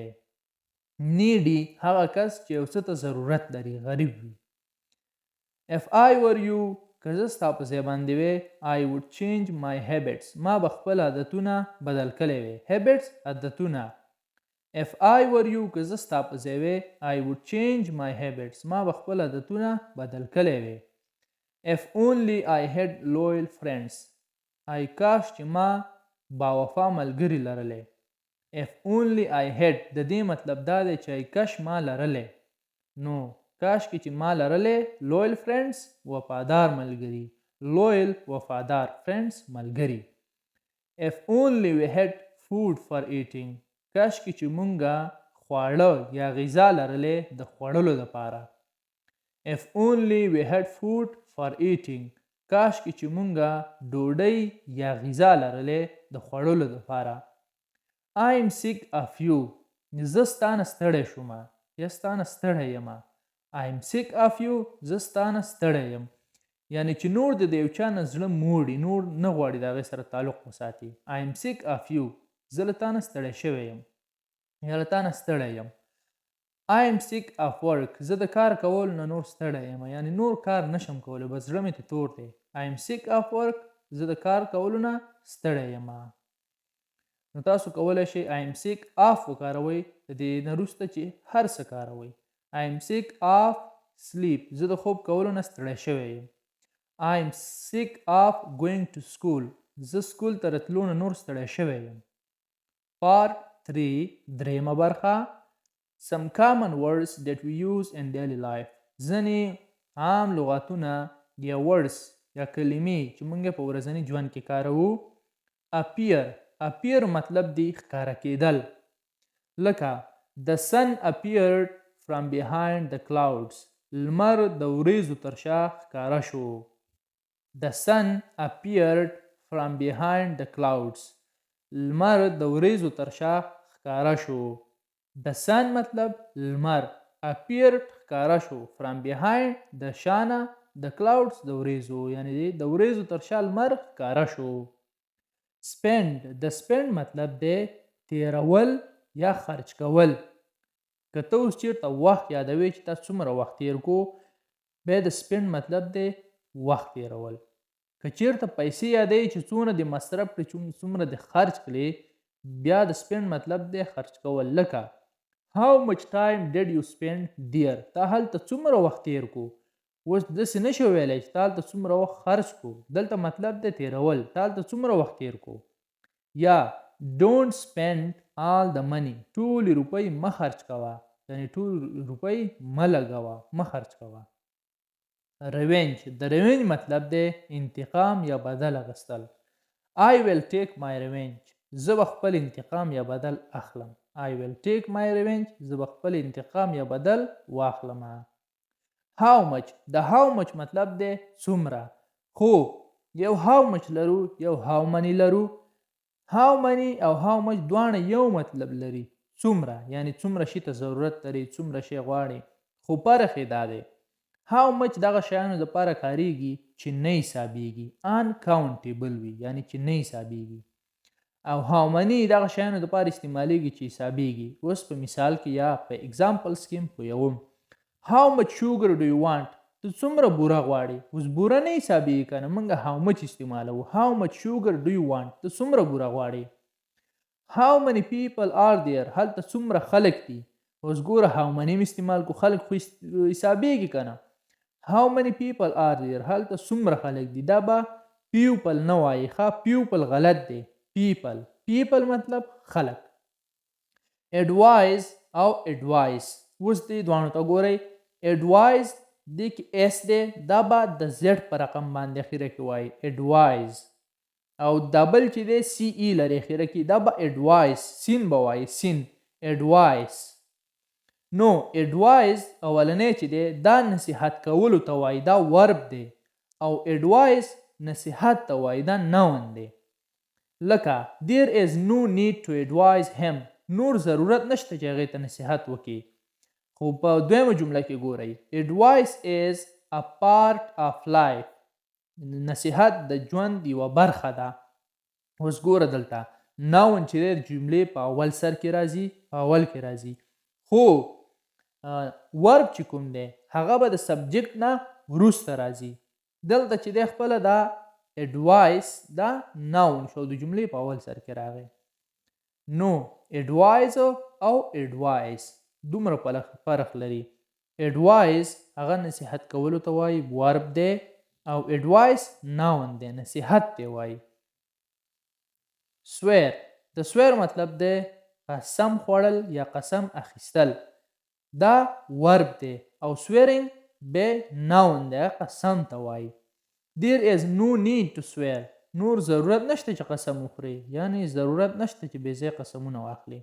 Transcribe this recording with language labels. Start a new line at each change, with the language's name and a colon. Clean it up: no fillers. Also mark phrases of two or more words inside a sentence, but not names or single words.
Pashto: نیډي هغه کس چې یو څه ته ضرورت لري غریب وي.
English: If I were you
Pashto: که زه ستا په ځای باندې وی
English: I would change my habits.
Pashto: ما به خپل عادتونه بدل کړی وی. Habits عادتونه
English: if I were you
Pashto: که زه ستا په ځای وې
English: I would change my habits
Pashto: ما به خپل عادتونه بدل کړی وې
English: if only I had loyal friends I
Pashto: کاش چې ما باوفا ملګري لرلی
English: if only I had
Pashto: د دې مطلب دا دی چې کاش ما لرلی نو کاش کې چې ما لرلی
English: loyal friends
Pashto: وفادار ملګري loyal وفادار friends ملګري
English: if only we had food for eating
Pashto: کاش کې چې مونږه خواړه یا غذا لرلی د خوړلو لپاره
English: if only we had food for eating
Pashto: کاش کې چې مونږه ډوډۍ یا غذا لرلی د خوړلو لپاره
English: I am sick of you
Pashto: زه ستانه ستړی شوم یا ستانه ستړی یم
English: I am sick of you
Pashto: زه ستانه ستړی یم یعنی چې نور د یو چا نه زړه موړي نور نه غواړي د هغې سره تعلق وساتي
English: I am sick of you
Pashto: زه له تا نه ستړی شوی یم یا له تا نه ستړی یم
English: I am sick of work
Pashto: زه د کار کولو نه نور ستړی یم یعنی نور کار نشم کولی بس زړه مې ترې تور دی
English: I am sick of work
Pashto: زه د کار کولو نه ستړی یم نو تاسو کولی شئ
English: I am sick of
Pashto: وکاروئ د دې نه وروسته چې هر څه کاروئ
English: I am sick of sleep
Pashto: زه د خوب کولو نه ستړی شوی یم
English: I am sick of going to school
Pashto: زه سکول ته راتلو نه نور ستړی شوی یم Part 3 درېیمه برخه
English: Some common words that we use in daily life
Pashto: ځینې عام لغاتونه یا words یا کلمې چې موږ په ورځني ژوند کې کاروو appear مطلب دی ښکاره کېدل لکه
English: The sun appeared from behind the clouds
Pashto: لمر د وریځو تر شا ښکاره شو
English: The sun appeared from behind the clouds
Pashto: لمر د وریځو تر شا ښکاره شو
English: The sun
Pashto: مطلب لمر appeared ښکاره شو
English: from behind
Pashto: د شانه د clouds د وریځو یعنی د وریځو تر شا لمر ښکاره شو spend د spend مطلب دی تیرول یا خرج کول که ته اوس چیرته وخت یادوي چې تاسو څومره وخت تیر کو بیا د spend مطلب دی وخت تیرول که چیرته پیسې یادوي چې څومره د مصرف کړي څومره د خرج کړي بیا د spend مطلب دی خرج کول لکه
English: How much time did you spend there
Pashto: تا هلته څومره وخت تیر کو اوس داسې نشو ویلی چې تا هلته څومره وخت خرج کو دلته مطلب دی تیرول تا هلته څومره وخت تیر کو یا
English: Don't spend all the money
Pashto: ټولې روپۍ مه خرج کوه یعنې ټول روپۍ مه لګوه مه خرج کوه Revenge د revenge مطلب دی انتقام یا بدل اخیستل
English: I will take my revenge
Pashto: زه به خپل انتقام یا بدل اخلم
English: I will take my revenge
Pashto: زه به خپل انتقام یا بدل واخلم How much د
English: how much
Pashto: مطلب دی څومره خو یو
English: how much
Pashto: لرو یو
English: how many
Pashto: لرو
English: how many
Pashto: او
English: how much
Pashto: دواړه یو مطلب لري څومره یعنی څومره شي ته ضرورت لري څومره شي غواړي خو فرق یې دا دی
English: how much
Pashto: دغه شیانو دپاره کاریږي چې نه حسابیږي uncountable وي یعنی چې نه حسابیږي او how many دغه شیانو دپاره استعمالیږي چې حسابیږي اوس په مثال کې یا په examples کې پوهوم
English: how much sugar do you want
Pashto: ته څومره بوره غواړې اوس بوره نه حسابیږي که نه موږ
English: how much
Pashto: استعمالوو
English: how much sugar do you want
Pashto: ته څومره بوره غواړې
English: how many people are there
Pashto: هلته څومره خلک دي اوس ګوره
English: how many
Pashto: م استعمال کو خلک خو حسابیږي که نه
English: how many people are there
Pashto: هلته څومره خلک دي دا به people نه وایي ښه people غلط دی people مطلب خلق advise او advice اوس دې دواړو ته ګورئ advice دې کې s دی دا به د z په رقم باندې اخیره کې وایي advice او ډبل چې دی ce لري اخیره کې دا به advice سین به وایي سین advice نو advice اولنی چې دی دا نصیحت کولو ته وایي دا ورب دی او advice نصیحت ته وایي دا noun دی لکه
English: there is no need to advise him
Pashto: نور ضرورت نشته چې هغې ته نصیحت وکړي خو په دویمه جمله کې ګورئ
English: advice is a part of life
Pashto: نصیحت د ژوند یوه برخه ده اوس ګوره دلته noun چې دی د جملې په اول سر کې راځي په اول کې راځي خو ورب چې کوم دی هغه به د سبجیکټ نه وروسته راځي دلته چې دی خپله دا advice دا noun شو د جملې په اول سر کې راغی نو advise او advice دومره فرق لري. advice هغه نصیحت کولو ته وایي ورب دی او advice noun دی نصیحت ته وایي. swear د swear مطلب دی قسم خوړل یا قسم اخیستل دا ورب دی او swearing به noun دی قسم ته وایي.
English: there is no need to swear
Pashto: نور ضرورت نشته چې قسم وخوري یعنی ضرورت نشته چې بې ځای قسمونه واخلي.